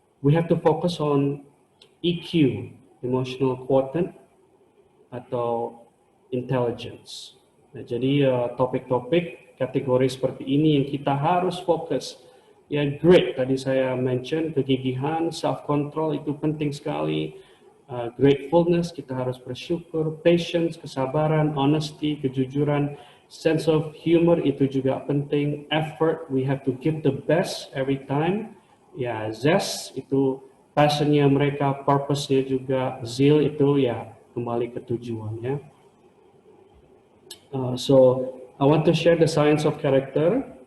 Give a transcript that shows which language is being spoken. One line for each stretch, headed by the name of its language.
English: We have to focus on EQ, emotional quotient, atau intelligence.
Indonesian: Nah, jadi topik-topik kategori seperti ini yang kita harus fokus. Ya, grit tadi saya mention, kegigihan,
English: self control
Indonesian: itu penting sekali.
English: Gratefulness,
Indonesian: kita harus bersyukur,
English: patience, kesabaran, honesty, kejujuran, sense of humor
Indonesian: itu juga penting,
English: effort, we have to give the best every time.
Indonesian: Ya, zest itu passionnya mereka, purpose-nya juga, zeal itu ya kembali ke tujuan ya.
English: So I want to share the science of character.